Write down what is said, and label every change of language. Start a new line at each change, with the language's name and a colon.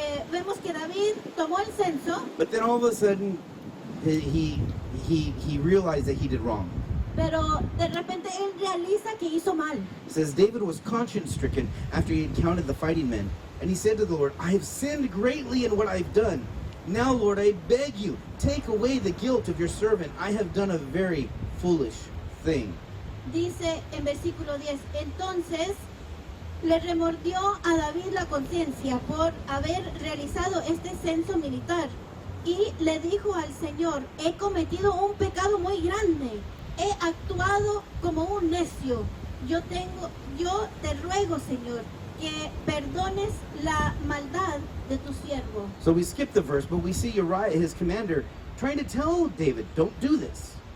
Spanish: vemos que David tomó el censo,
English: but then all of a sudden he realized that he did wrong.
Spanish: pero de repente Él realiza que hizo mal.
English: It says, David was conscience stricken after he had counted the fighting men. And he said to the Lord, I have sinned greatly in what I've done. Now, Lord, I beg you, take away the guilt of your servant. I have done a very foolish thing.
Spanish: Dice en versículo 10, entonces le remordió a David la conciencia por haber realizado este censo militar y le dijo al Señor, he cometido un pecado muy grande, he actuado como un necio, yo te ruego, Señor, que perdones la maldad de tu siervo.
English: So we skip the verse, but we see Uriah, his commander, trying to tell David, don't do this.